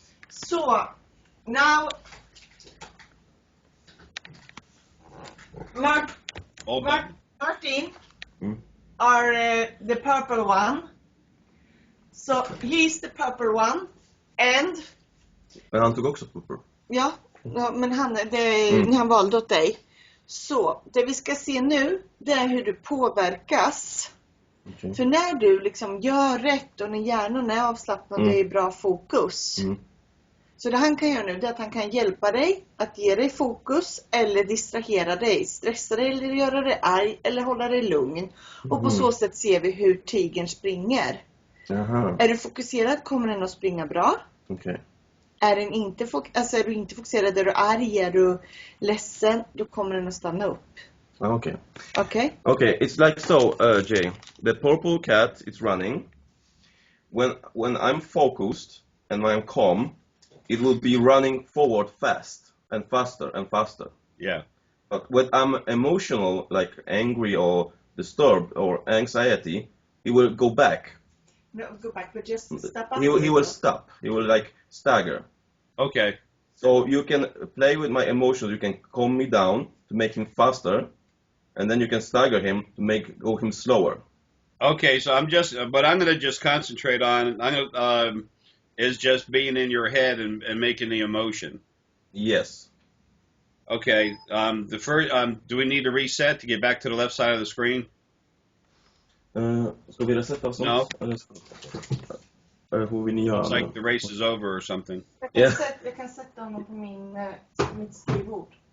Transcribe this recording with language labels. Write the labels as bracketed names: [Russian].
[English] So, now Martin are the purple one. So he's the purple one, and. [Swedish] Men han tog också purple. Ja, men han valde åt dig. Så, det vi ska se nu, det är hur du påverkas. Okay. För när du liksom gör rätt och när hjärnan är avslappnad och det är bra fokus. Så det han kan göra nu, det är att han kan hjälpa dig att ge dig fokus eller distrahera dig, stressa dig eller göra dig arg eller hålla dig lugn. Och på så sätt ser vi hur tigern springer. Aha. Är du fokuserad kommer den att springa bra. Okay. Är du inte fokuserad, är du arg, är du ledsen, då kommer den att stanna upp. Okay. Okay? [English] Okay, it's like so, Jay. The purple cat is running. When I'm focused and when I'm calm, it will be running forward fast and faster and faster. Yeah. But when I'm emotional, like angry or disturbed or anxiety, it will go back. No, go back, but just stop up. He will stop. He will like stagger. Okay. So you can play with my emotions. You can calm me down to make him faster, and then you can stagger him to go him slower. Okay, so I'm going to just concentrate on is just being in your head and making the emotion. Yes. Okay. The first. Do we need to reset to get back to the left side of the screen? [Swedish] Ska vi resetta oss? [English] No. [Swedish] Hur vill ni göra? [English] It's like the race is over or something. [Swedish] Jag kan sätta honom på mitt skrivbord.